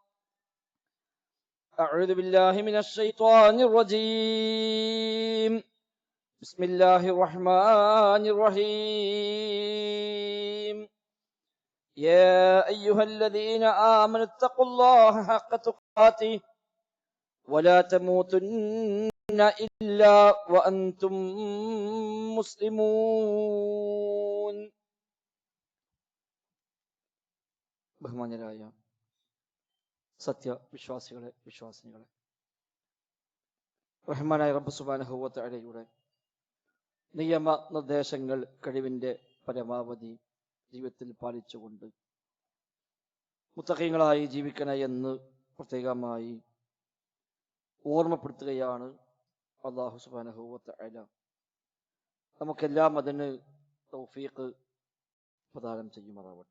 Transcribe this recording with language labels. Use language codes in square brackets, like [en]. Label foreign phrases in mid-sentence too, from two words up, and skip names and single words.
[ar] أعوذ بالله من الشيطان الرجيم بسم الله الرحمن الرحيم يا أيها الذين آمنوا اتقوا الله حق تقاته ولا تموتن إلا وأنتم [ml] مسلمون ബഹുമാന്യരായ സത്യവിശ്വാസികളെ വിശ്വാസിനികളെ, റഹ്മാനായ റബ്ബ് സുബ്ഹാനഹു വ തആലയുടെ നിയമ നിർദ്ദേശങ്ങൾ കഴിവിൻ്റെ പരമാവധി ജീവിതത്തിൽ പാലിച്ചുകൊണ്ട് മുത്തഖീങ്ങളായി ജീവിക്കണേ എന്ന് പ്രത്യേകമായി ഓർമ്മപ്പെടുത്തുകയാണ് [ar] الله سبحانه وتعالى [ml] നമുക്കെല്ലാം അതിന് തൗഫീഖ് പ്രദാനം ചെയ്യുമാറാവട്ടെ.